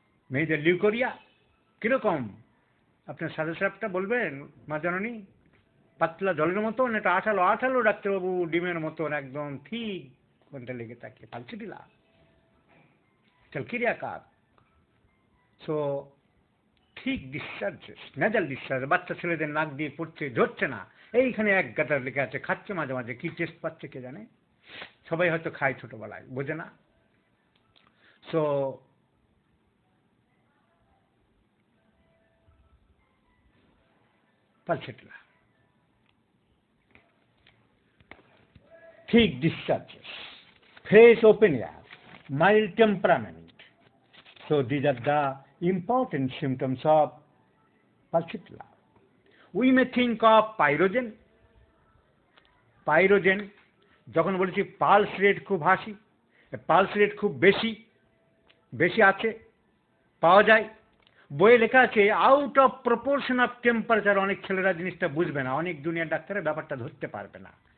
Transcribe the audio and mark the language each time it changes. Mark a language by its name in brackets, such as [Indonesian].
[Bangla] মেয়েদের লিউকোরিয়া কিরকম? আপনার সাদা সাপটা বলবেন মা জননী, পাতলা জলের মতন, এটা আঠালো আঠালো ডাক্তারবাবু, ডিমের মতন একদম ঠিক কোনটা লেগে থাকে, পালছিটিলা, ক্যালকেরিয়া কাক। সো ঠিক ডিসচার্জেস, নেজাল ডিসচার্জ, বাচ্চা ছেলেদের নাক দিয়ে পড়ছে, ঝরছে না, এইখানে এক গাটার লেগে আছে, খাচ্ছে মাঝে মাঝে, কি টেস্ট পাচ্ছে কে জানে, সবাই হয়তো খায় ছোটবেলায়, বোঝে না। সো পালছিটিলা, ঠিক discharges, [English] fresh open air, mild temperament. So these are the important symptoms of Parsitala. We may think of pyrogen. [Bangla] Pyrogen, যখন বলেছি পালস রেট খুব হাসি, পালস রেট খুব বেশি বেশি আছে, পাওয়া যায়। বইয়ে লেখা আছে out of proportion of temperature. অনেক ছেলেরা জিনিসটা বুঝবে না, অনেক দুনিয়ার ডাক্তারের ব্যাপারটা ধরতে পারবে না।